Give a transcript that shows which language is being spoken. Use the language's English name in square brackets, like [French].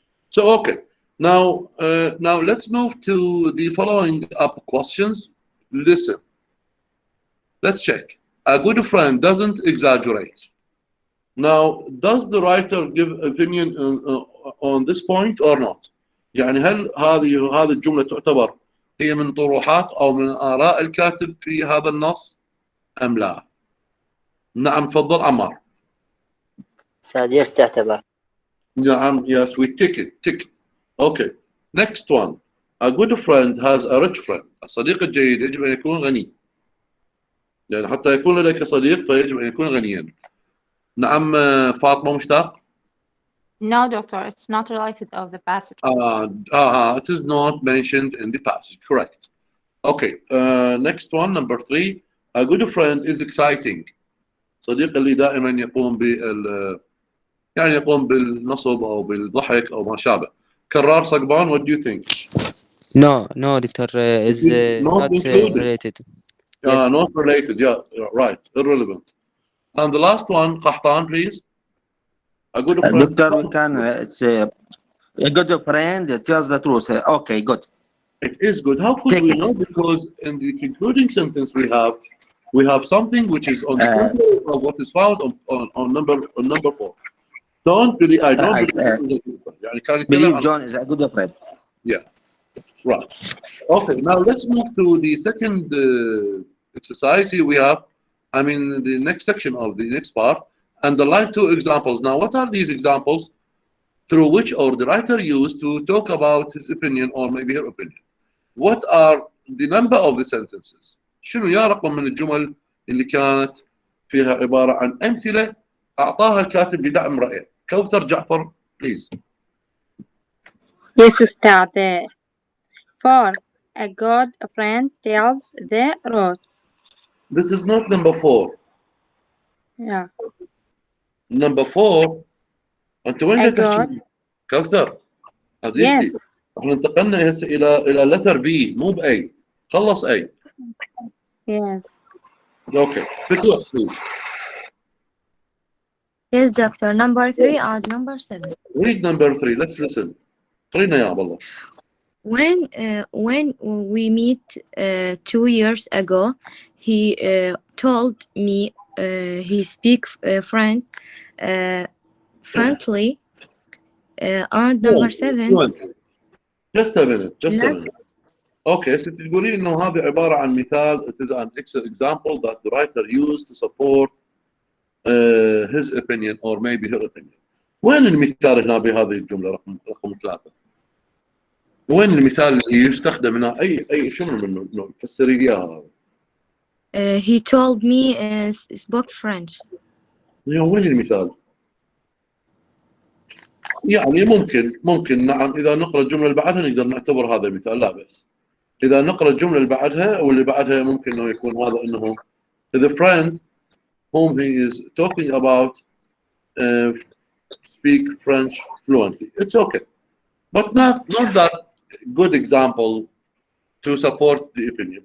[English] So okay, now let's move to the following up questions. Listen, let's check. A good friend doesn't exaggerate. Now, does the writer give opinion on this point or not? [Arabic] يعني هل هذه الجملة تعتبر هي من طروحات أو من آراء الكاتب في هذا النص أم لا؟ نعم تفضل عمار. سادس تعتبر. نعم, [English] yes, we tick it. Okay, next one. A good friend has a rich friend. [Arabic] الصديق الجيد يجب أن يكون غني. يعني حتى يكون لديك صديق فيجب أن يكون غنيا. نعم فاطمة مشتاق. [English] No, doctor, it's not related of the passage. It is not mentioned in the passage. Correct. Okay, next one, number 3. A good friend is exciting. [Arabic] صديق اللي دائما يقوم يعني يقوم بالنصب أو بالضحك أو ما شابه. [English] كرار صقبان, what do you think? No, doctor, is not related. Yes. Not related, yeah, right, irrelevant. And the last one, Qahtan, please. A good friend. Doctor, we can say a good friend tells the truth. Okay, good. It is good. How could we know? Because in the concluding sentence we have something which is on the contrary of what is found on number 4. Don't believe John is a good friend. Yeah. Right. Okay. Now let's move to the second exercise. Here we have, the next section of the next part, and the line 2 examples. Now, what are these examples through which the writer used to talk about his opinion or maybe her opinion? What are the number of the sentences? [Arabic] شنو يا رقم من الجمل اللي كانت فيها عبارة عن أمثلة أعطاها الكاتب لدعم رأيه؟ كوثر جعفر, please. [English] Yes, أستاذ. 4. A good friend tells the truth. This is not number 4. Yeah. Number 4. [Arabic] أنت وين تحكي؟ كوثر عزيزتي. Yes. احنا انتقلنا هسه إلى letter B مو ب A. خلص A. [English] Yes. Okay. Fitwa, please. Yes, doctor. Number 3 and number 7. Read number 3. Let's listen. [Arabic] قرينا يا عبد الله. [English] When we met 2 years ago, he told me he speak French fluently. And number 7. Just a minute. [Arabic] اوكي ست تقولين انه هذه عباره عن مثال [English] it is an example that the writer used to support his opinion or maybe her opinion. [Arabic] وين المثال هنا بهذه الجمله رقم 3؟ وين المثال اللي يستخدم هنا؟ اي شنو منه؟ فسري لي اياها. [English] He told me spoke French. [Arabic] وين المثال؟ يعني ممكن نعم، اذا نقرا الجمله اللي بعدها نقدر نعتبر هذا مثال، لا بأس. اذا نقرا الجمله اللي بعدها واللي بعدها ممكن انه يكون هذا انه [English] the friend whom he is talking about speak French fluently. It's okay, but not that good example to support the opinion.